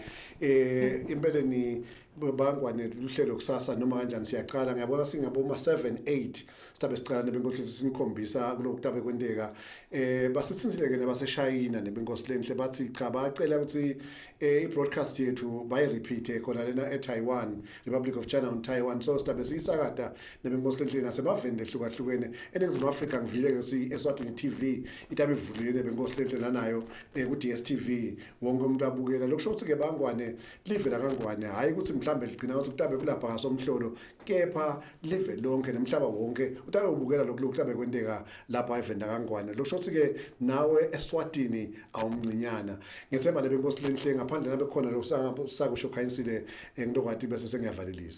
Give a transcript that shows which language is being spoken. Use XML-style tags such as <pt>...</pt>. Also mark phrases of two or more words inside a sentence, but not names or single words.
<ss>Impela ni bangwane luhlelo kusasa noma kanjani siyaqala ngiyabona singaboma 7-8 sidabe siqala nebenkosi sinikhombisa kulokutabe kwendeka basithinzile ke nebaseshayina nebenkosi lenhle bathi cha bacela ukuthi i-broadcast yethu bayi repeat khona lena eTaiwan, Republic of China on Taiwan, so sidabe siyisakada nebenkosi lenhle nasemavende ehlukahlukene eNingizimu Afrika ngivile ke si Eswatini TV itabe ivulile nebenkosi lenhle lanayo ku DStv wonke umuntu abukela lokusho ukuthi ke bangwane live la kangwane hayi ukuthi mhlambe ligcina ukuthi utabe kulapha ngaSomhlolo kepha live lonke nemhlaba wonke utabe ubukela lokho utabe kwendeka lapha evenda kangwane lokusho ukuthi ke nawe eSwatini awumncinyana ngethemba nebenkosi lenhle ngaphandle nabe khona lokusakusho Khanyisile ngintokwathi bese sengiyavalelisa.</ss>